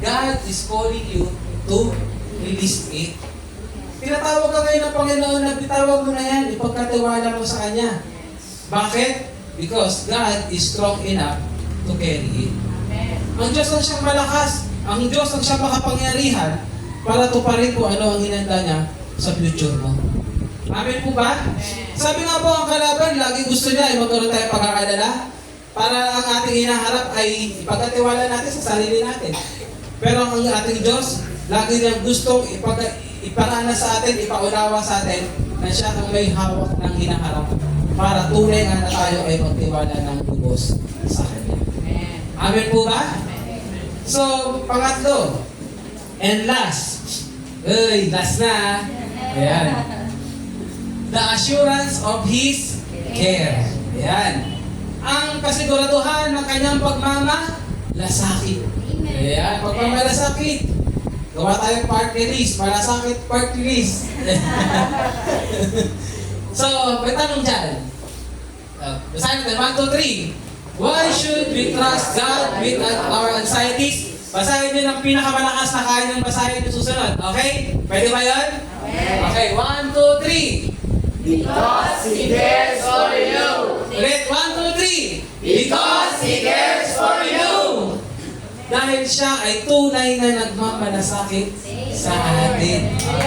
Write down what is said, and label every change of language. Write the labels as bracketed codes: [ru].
[en] God is calling you to release it. [tl] Tinatawag ka ngayon ng Panginoon na bitawag mo na yan, ipagkatiwala mo sa Kanya. Bakit? [en] Because God is strong enough to carry it. [tl] Ang Diyos ang siyang malakas, ang Diyos ang siyang makapangyarihan para tuparin kung ano ang hinanda niya sa future mo. Amen po ba? Sabi nga po ang kalaban, lagi gusto niya ay magkaroon tayo pag-aalala para ang ating hinaharap ay ipagkatiwala natin sa sarili natin. Pero ang ating Diyos, lagi niyang gustong iparana sa atin, ipaunawa sa atin na siya ang may hawak ng hinaharap para tunay nga na tayo ay magtiwala ng lubos sa Kanya. Amen po ba? So, pangatlo, and last na. Ayan. [en] The assurance of His care. [tl] Ayan. Ang kasiguraduhan ng Kanyang pagmamalasakit. Ayan, pagmamalasakit. Gawa tayong party list, malasakit party list. So, may tanong dyan. Basahin natin, 1, 2, 3. [en] Why should we trust God with our anxieties? [tl] Basahin nyo ng pinakamalakas na kaya niyong basahin yung susunod. Okay? Pwede ba yun? Okay, 1, 2, 3. [en] Because He cares for you. [tl] Ulit, 1, 2, 3. [en] Because He cares for you. [tl] Dahil siya ay tunay na nagmamalasakit sa atin.